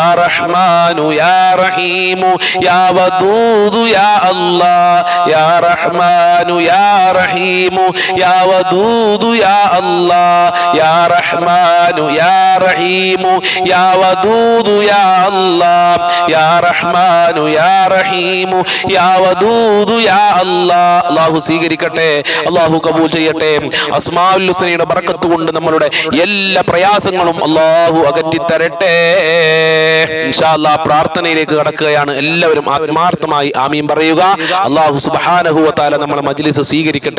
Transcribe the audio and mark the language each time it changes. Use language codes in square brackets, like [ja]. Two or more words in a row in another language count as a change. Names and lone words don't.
[ar] رحمن يا رحيم يا ودود يا الله يا رحمن يا رحيم يا ودود يا الله يا رحمن يا رحيم يا ودود يا الله يا رحمن يا رحيم يا ودود يا الله [ml] അല്ലാഹു സ്വീകരിക്കട്ടെ, അല്ലാഹു കബൂൽ ചെയ്യട്ടെ. അസ്മാഉൽ ഹുസ്നയുടെ ബറക്കത്ത് കൊണ്ട് നമ്മളുടെ എല്ലാ പ്രയാസങ്ങളും അല്ലാഹു അകറ്റി തരട്ടെ. [ar] إن شاء الله [ml] പ്രാർത്ഥനയിലേക്ക് കടക്കുകയാണ്. എല്ലാവരും ആത്മാർത്ഥമായി ആമീൻ പറയുക. [ar] الله سبحانه وتعالى [ml] നമ്മുടെ മജ്ലിസ് സ്വീകരിക്കട്ടെ.